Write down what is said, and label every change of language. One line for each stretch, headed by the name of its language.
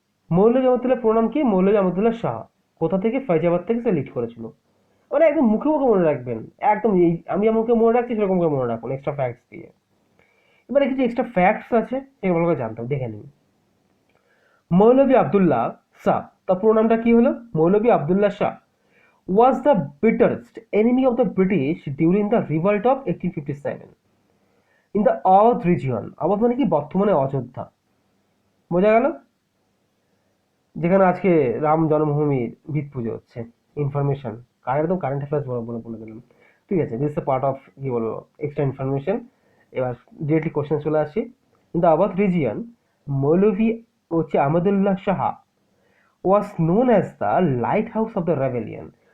Bangla: মৌলভী আহমদুল্লাহ প্রণাম কি? মৌলভী আহমদুল্লাহ শাহ। কোথা থেকে? ফৈজাবাদ থেকে সে লিড করেছিল। মানে একদম মুখে মুখে মনে রাখবেন, একদম এই আমি মুখে মনে রাখছি সেরকম করে মনে রাখুন এক্সট্রা ফ্যাক্টস দিয়ে। এবারে কিছু এক্সট্রা ফ্যাক্টস আছে সেগুলো করে জানতাম, দেখে নিন। মৌলভী আবদুল্লাহ শাহ, তার পুরো নামটা কি হলো?
English: Maulvi Abdullah Shah was the bitterest enemy of the British during the revolt of 1857 in the Awadh region।
Bangla: Awadh মানে কি? বর্তমানে অযোধ্যা। বোঝা গেল? যেখানে আজকে রাম জন্মভূমির ভিত পুজো হচ্ছে। ইনফরমেশন একদম কারেন্ট অ্যাফেয়ার্স বলে দিলাম, ঠিক আছে?
English: this a part of
Bangla: কি বলবো এক্সট্রা ইনফরমেশন। এবার ডিরেক্টলি কোশ্চেন চলে আসছি।
English: In the Awadh region, Maulvi হচ্ছে Ahmadullah Shah was known as the lighthouse of the rebellion.